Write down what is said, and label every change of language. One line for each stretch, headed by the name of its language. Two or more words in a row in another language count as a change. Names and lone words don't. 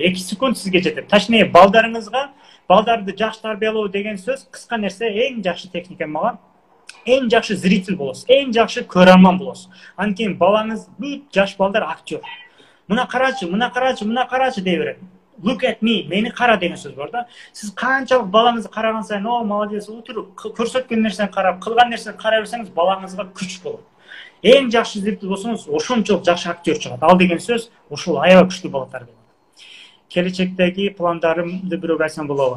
Kyrgyz: 2 секунд сизге жетет. Точнее, балдарды жакшы тарбиялоо деген сөз кыска нерсе, эң жакшы техника мага. Эң жакшы зритель болосуз, эң жакшы көрөрман болосуз. Анан кийин балаңыз бүт жаш балдар актер. Мына карачы дей берет.
English: Look at me,
Kyrgyz: мени кара деген сөз бар да. Сиз канчалык балаңызды караган сайын, молодец, отуруп, көрсөткөн нерсени карап, кылган нерсени карай берсеңиз балаңызга күч болот. Эң жакшы издептүү болсоңуз, ошончолук жакшы актер чыгат. Ал деген сөз ушул аябай күчтүү болот ар кандай. Келечектеги пландарымды бирөөгө айтсам болобу?